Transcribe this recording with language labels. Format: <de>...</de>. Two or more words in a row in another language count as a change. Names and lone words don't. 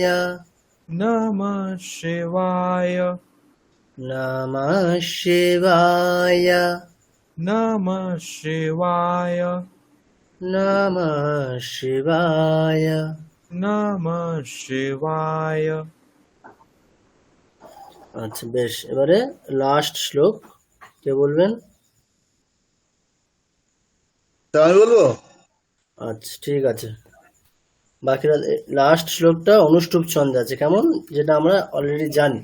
<sa>नमः शिवाय नमः शिवाय। नमः शिवाय नमः शिवाय। नमः शिवाय</sa> <bn>আচ্ছা, বেশ। এবারে লাস্ট শ্লোক কে বলবেন? তা আমি বলবো? আচ্ছা, ঠিক আছে। বাকিরা লাস্ট শ্লোকটা অনুষ্টুপ ছন্দে আছে, কেমন, যেটা আমরা অলরেডি জানি।</bn>